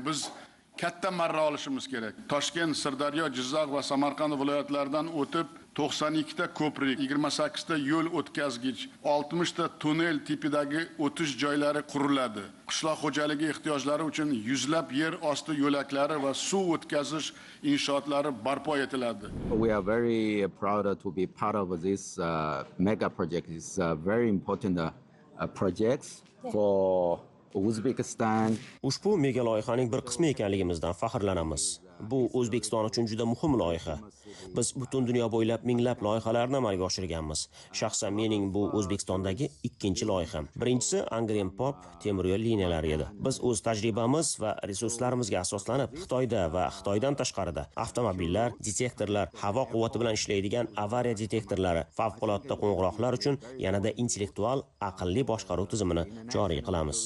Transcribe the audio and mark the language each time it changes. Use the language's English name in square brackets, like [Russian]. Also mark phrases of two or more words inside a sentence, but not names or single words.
[Uzbek] Biz katta marra olishimiz kerak. Toshkent, Sirdaryo, Jizzax va Samarqand viloyatlaridan o'tib 92 ta ko'prik, 28 ta yo'l o'tkazgich, 60 ta tunnel tipidagi o'tish joylari quriladi. Qishloq xo'jaligi ehtiyojlari uchun yuzlab yer osti yo'laklari va suv o'tkazish inshootlari barpo etiladi. [English] We are very proud to be part of this mega project. It's very important projects for Uzbekistan. [Uzbek] Ushbu mega loyihaning bir qismi ekanligimizdan faxrlanamiz. Bu O'zbekiston uchun juda muhim loyiha. Biz butun dunyo bo'ylab minglab loyihalarni amalga oshirganmiz. Shaxsan mening bu O'zbekistondagi ikkinchi loyiham. Birinchisi Angren Pop temir yo'l liniyalari edi. Biz o'z tajribamiz va resurslarimizga asoslanib Xitoyda va Xitoydan tashqarida avtomobillar, detektorlar, havo quvvati bilan ishlaydigan avariya detektorlari, favqulodda qo'ng'iroqlar uchun yanada intellektual aqlli boshqaruv tizimini joriy qilamiz.